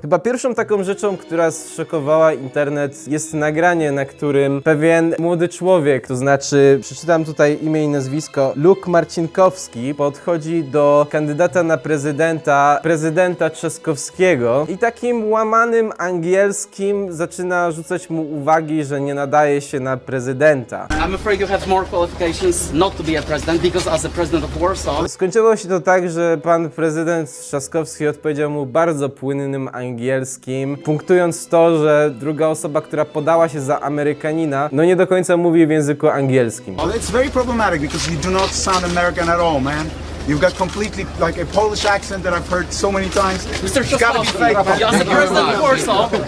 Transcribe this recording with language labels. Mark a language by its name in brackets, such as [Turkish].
[Polish] Chyba pierwszą taką rzeczą, która zszokowała internet, jest nagranie, na którym pewien młody człowiek, to znaczy, przeczytam tutaj imię i nazwisko, Luke Marcinkowski, podchodzi do kandydata na prezydenta Trzaskowskiego i takim łamanym angielskim zaczyna rzucać mu uwagi, że nie nadaje się na prezydenta. [English] I'm afraid you have more qualifications not to be a president because as a president of Warsaw. [Polish] Skończyło się to tak, że pan prezydent Trzaskowski odpowiedział mu bardzo płynnym angielskim, punktując to, że druga osoba, która podała się za Amerykanina, no nie do końca mówi w języku angielskim. [English] Well, it's very problematic because you do not sound American at all, man. You've got completely like a Polish accent that I've heard so many times. Mr. It's gotta be fake, man. As a president of Warsaw,